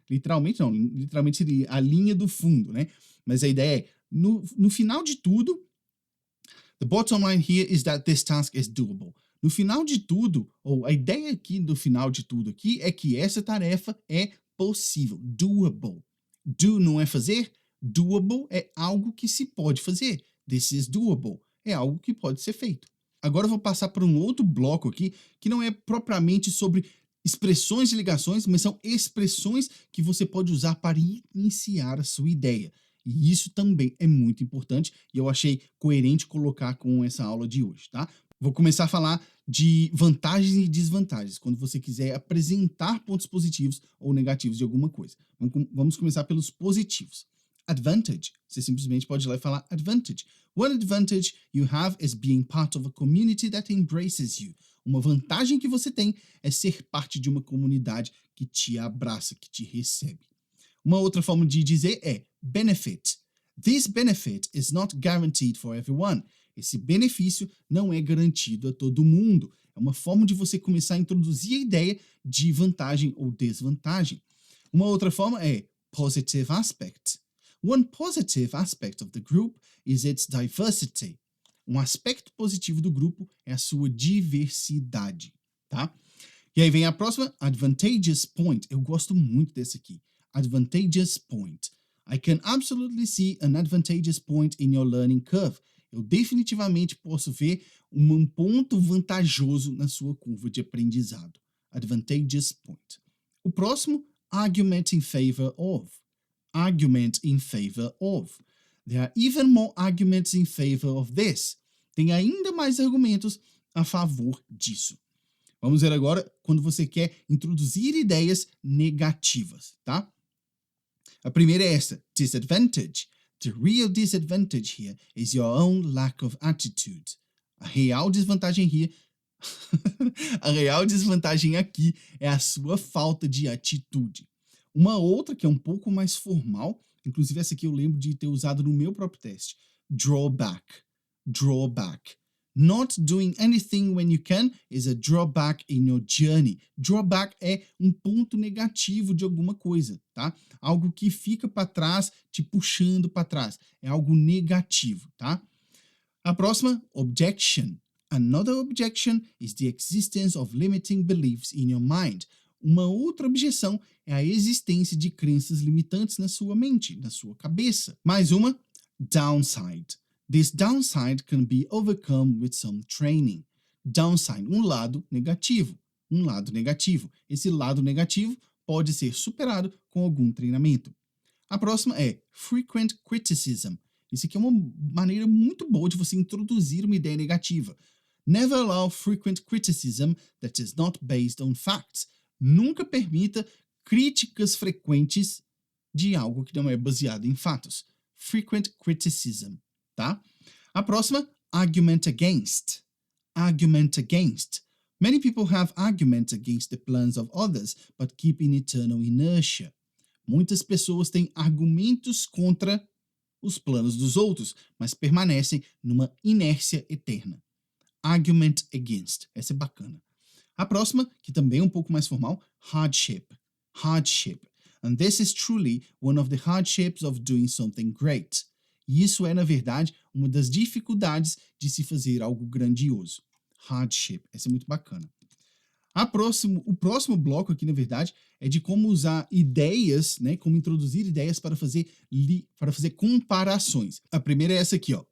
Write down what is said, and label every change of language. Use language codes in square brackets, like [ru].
[pt] Literalmente não, literalmente seria a linha do fundo, né? Mas a ideia é, no final de tudo, [en] the bottom line here is that this task is doable. [pt] No final de tudo, ou a ideia aqui do final de tudo aqui, é que essa tarefa é possível, doable. Do não é fazer, doable é algo que se pode fazer. [en] This is doable. [pt] É algo que pode ser feito. Agora eu vou passar para um outro bloco aqui, que não é propriamente sobre expressões de ligações, mas são expressões que você pode usar para iniciar a sua ideia. E isso também é muito importante e eu achei coerente colocar com essa aula de hoje, tá? Vou começar a falar de vantagens e desvantagens, quando você quiser apresentar pontos positivos ou negativos de alguma coisa. Vamos começar pelos positivos. Advantage. Você simplesmente pode ir lá e falar advantage. [en] One advantage you have is being part of a community that embraces you. [pt] Uma vantagem que você tem é ser parte de uma comunidade que te abraça, que te recebe. Uma outra forma de dizer é benefit. [en] This benefit is not guaranteed for everyone. [pt] Esse benefício não é garantido a todo mundo. É uma forma de você começar a introduzir a ideia de vantagem ou desvantagem. Uma outra forma é positive aspect. [en] One positive aspect of the group is its diversity. [pt] Um aspecto positivo do grupo é a sua diversidade, tá? E aí vem a próxima, advantageous point. Eu gosto muito desse aqui. [en] Advantageous point. I can absolutely see an advantageous point in your learning curve. [pt] Eu definitivamente posso ver um ponto vantajoso na sua curva de aprendizado. [en] Advantageous point. [pt] O próximo, [en] argument in favor of. Argument in favor of. There are even more arguments in favor of this. [pt] Tem ainda mais argumentos a favor disso. Vamos ver agora quando você quer introduzir ideias negativas, tá? A primeira é esta, disadvantage. [en] The real disadvantage here is your own lack of attitude. [pt] A real desvantagem here a real desvantagem aqui é a sua falta de atitude. Uma outra que é um pouco mais formal, inclusive essa aqui eu lembro de ter usado no meu próprio teste. [en] Drawback. Drawback. Not doing anything when you can is a drawback in your journey. [pt] Drawback é um ponto negativo de alguma coisa, tá? Algo que fica para trás, te puxando para trás. É algo negativo, tá? A próxima, objection. [en] Another objection is the existence of limiting beliefs in your mind. [pt] Uma outra objeção é a existência de crenças limitantes na sua mente, na sua cabeça. Mais uma, downside. [en] This downside can be overcome with some training. [pt] Downside, um lado negativo. Um lado negativo. Esse lado negativo pode ser superado com algum treinamento. A próxima é frequent criticism. Isso aqui é uma maneira muito boa de você introduzir uma ideia negativa. [en] Never allow frequent criticism that is not based on facts. [pt] Nunca permita críticas frequentes de algo que não é baseado em fatos. Frequent criticism, tá? A próxima, argument against. [en] Argument against. Many people have arguments against the plans of others, but keep in eternal inertia. [pt] Muitas pessoas têm argumentos contra os planos dos outros, mas permanecem numa inércia eterna. Argument against. Essa é bacana. A próxima, que também é um pouco mais formal, hardship. [en] Hardship. And this is truly one of the hardships of doing something great. [pt] E isso é, na verdade, uma das dificuldades de se fazer algo grandioso. Hardship. Essa é muito bacana. O próximo bloco aqui, na verdade, é de como usar ideias, né, como introduzir ideias para fazer comparações. A primeira é essa aqui, ó.